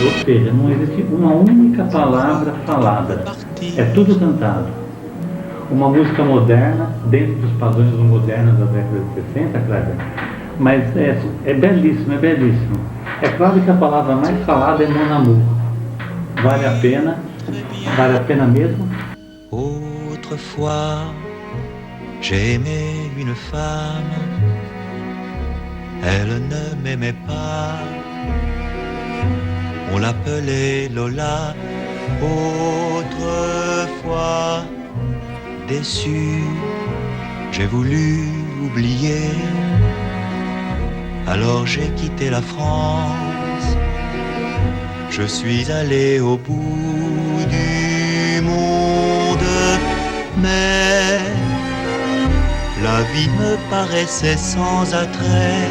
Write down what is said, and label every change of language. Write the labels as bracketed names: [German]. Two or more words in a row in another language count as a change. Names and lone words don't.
[Portuguese] Ou seja, não existe uma única palavra falada, é tudo cantado. Uma música moderna, dentro dos padrões modernos da década de 60, Kleber, mas é belíssimo, é belíssimo. É claro que a palavra mais falada é Mon Amour. Vale a pena mesmo. [French] Autrefois, j'ai aimé une femme, elle ne m'aimait pas, on l'appelait Lola. Autrefois, déçu, j'ai voulu oublier, alors j'ai quitté la France, je suis allé au bout du monde, mais vie me paraissait sans attrait.